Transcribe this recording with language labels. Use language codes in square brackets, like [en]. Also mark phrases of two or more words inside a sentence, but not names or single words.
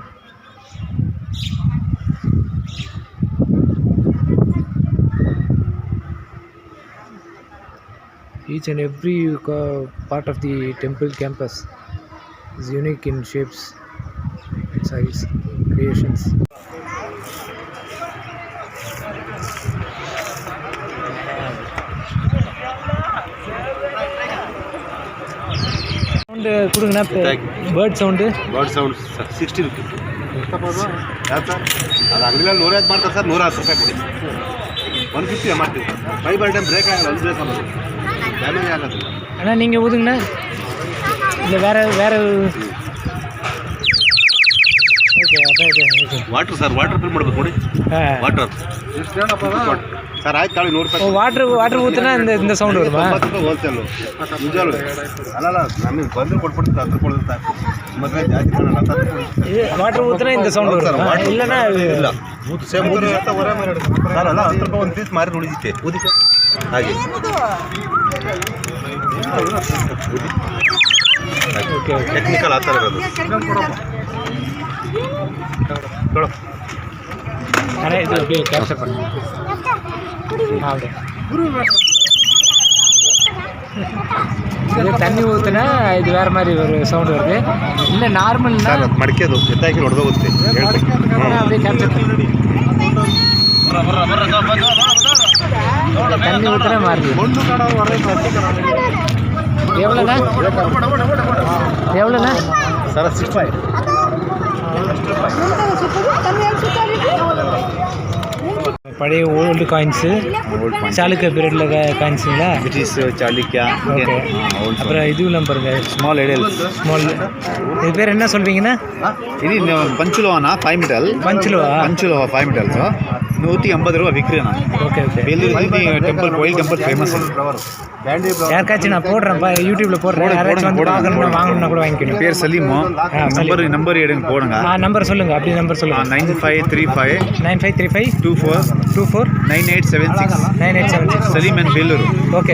[en] Each and every part of the temple campus is unique in shapes, size, creations. Sound கொடுங்கண்ணா, bird sound. bird sound [kn] 60 ರೂಪಾಯಿ. ಯಾಕೆ ಸರ್? ಅದು ಅಂಗಡಿಯಲ್ಲಿ 150 ಮಾಡ್ತಾರೆ ಸರ್, 110 ರೂಪಾಯಿ ಕೊಡಿ. 150 ಮಾಡ್ತೀವಿ. 5 ಬರ್ ಟೈಮ್ ಬ್ರೇಕ್ ಆಗಲ್ಲ, ಅದು ಬ್ರೇಕ್ ಆಗೋದು ಡ್ಯಾಮೇಜ್ ಆಗೋದು. [ta] அண்ணா நீங்கள் ஊதுங்கண்ணா, இல்லை வேறு [en] okay okay. water sir, water fill [kn] ಮಾಡ್ಬೇಕು ನೋಡಿ. [en] water sir [kn] ಆಯ್ತು ತಾಳಿ 100 ರೂಪಾಯಿ. [ta] ವಾಟರ್ ஊற்றுனா இந்த சவுண்ட் வருமா? [kn] 90 ರೂಪಾಯಿ ಹೋಲ್ಸೇಲು ನಿಜಾಲು. ಅಲ್ಲ ನಮಗೆ ಬಂದು ಕೊಟ್ಬಿಟ್ಟು 10 ರೂಪಾಯಿ ಕೊಡ್ತಾರೆ. ಮತ್ತೆ ಜಾಸ್ತಿ ಮಾಡಲ್ಲ, 10 ರೂಪಾಯಿ. ವಾಟರ್ ஊற்றுனா இந்த சவுண்ட் வருமா? இல்லைன்னா ಇಲ್ಲ [en] same sir [kn] ಅಲ್ಲ 10 ರೂಪಾಯಿ ಒಂದು ಪೀಸ್ ಮಾರಿ ಉಳಿದಿತ್ತೆ ಊದಿ ಹಾಗೆ. [en] okay okay. [kn] ಟೆಕ್ನಿಕಲ್ ಆ ಥರ ಇರೋದು. [ta] அண்ணா இது அப்படியே கேப்சர் பண்ணுங்க. அப்படியே இது தண்ணி ஊற்றுனா இது வேறு மாதிரி ஒரு சவுண்டு வருது. இல்லை நார்மல்னா [kn] ಸರ್ ಅದು ಮಡಿಕೆದು ಎತ್ತಾಕಿ ಹೊಡೆದೋಗುತ್ತೆ. [ta] அப்படியே கேப்சர் பண்ணி தண்ணி ஊற்றுனா மாறுது. எவ்வளோண்ணா எவ்வளோண்ணா? [kn] ಸರ್ 65. [ta] பழைய [en] old coins, [ta] சாளுக்கிய பீரியடில் காயின்ஸுங்களா? [kn] ಬ್ರಿಟಿಷ್ ಚಾಲುಕ್ಯ. [ta] ஓகே. அப்புறம் இதுவும் பாருங்க, [en] small idol. [ta] ஸ்மால். இது பேர் என்ன சொல்வீங்கண்ணா? [te] ఇది పంచులోన 5 మీటర్లు. పంచులో 5 మీటర్స్ 180 రూపాయ విక్రీనా. [en] okay okay. Vellore temple, koil temple famous. [ta] யாருக்காச்சும் நான் போடுறேன்ப்பா, யூடியூப்ல போடுறேன். யாராச்சும் வந்து பார்க்கணும்னா வாங்கணும்னா கூட வாங்கிக்கணும். பேர் சலீமு. நம்பர் எடுங்க போடுங்க. நம்பர் சொல்லுங்க, அப்படி நம்பர் சொல்லுங்க. 9535 9535 24 9876 9876 சலீம் அண்ட் வேலூர். ஓகே.